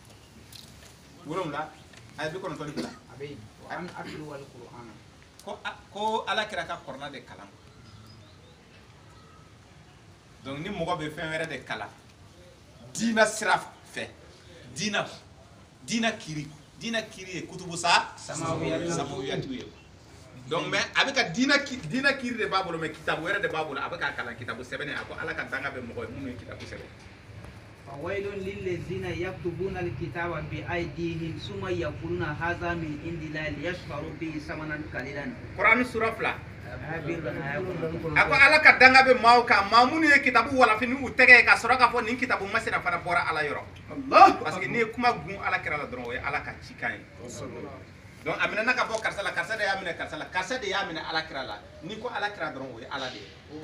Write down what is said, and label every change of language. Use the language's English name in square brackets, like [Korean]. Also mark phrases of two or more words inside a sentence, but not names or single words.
[Bambara] aya 92 ko ala kira ka Kurana de kalan donc ni mɔgɔ bɛ fɛn wɛrɛ de kalan diina sira fɛ diina kiri ye [Arabic] كتب سماوية [Bambara] ye donc mais a bɛ ka diina kiri de b'a bolo mais kitabu wɛrɛ de b'a bolo a bɛ ka kalan kitabu sɛbɛnni a ko ala ka danga bɛ mɔgɔ ye minnu ye kitabu sɛbɛn [Arabic] فويل للذين يكتبون الكتاب بأيديهم ثم يقولون هذا من عند الله ليشتروا به ثمنا قليلا. [Bambara] Kurani sura 2 a ko ala ka danga bɛ maaw kan maa minnu ye kitabu walafini u tɛgɛ ye ka sɔrɔ k'a fɔ nin kitabu masina fana bɔra ala yɔrɔ [French] parce que [Bambara] n'i ye kuma gun ala kira la dɔrɔn o ye ala ka cikan ye donc a minɛna ka bɔ karisa la karisa de y'a minɛ karisa la karisa de y'a minɛ ala kira la n'i ko ala kira dɔrɔn o ye ala de ye